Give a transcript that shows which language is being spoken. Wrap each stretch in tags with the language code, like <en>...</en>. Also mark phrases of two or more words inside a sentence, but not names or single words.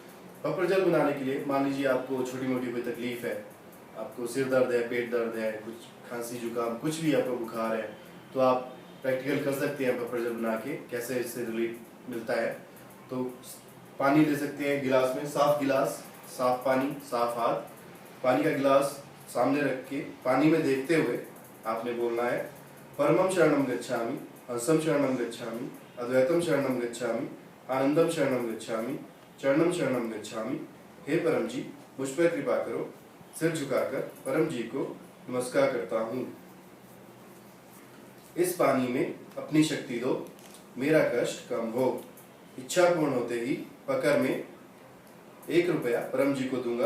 <hi>पपर जल बनाने के लिए मान लीजिए आपको छोटी मोटी कोई तकलीफ है आपको सिर दर्द है, पेट दर्द है, कुछ खांसी जुकाम, कुछ भी आपको बुखार है, तो आप प्रैक्टिकल कर सकते हैं पेपर जेल बना के कैसे इससे रिलीफ मिलता है। तो पानी ले सकते हैं गिलास में, साफ गिलास, साफ पानी, साफ हाथ, पानी का गिलास सामने रख के पानी में देखते हुए आपने बोलना है</hi> <sa>परमम शरणम गच्छामि, हंसम शरणम गच्छामि, अद्वैतम शरणम गच्छामि, आनंदम शरणम गच्छामि, चरणम शरणम गच्छामि।</sa> <hi>हे परम जी, मुझ पर कृपा करो। सिर झुकाकर परम जी को नमस्कार करता हूँ। इस पानी में अपनी शक्ति दो, मेरा कष्ट कम हो। इच्छा पूर्ण होते ही पकर में 1 रुपया परम जी को दूंगा।</hi>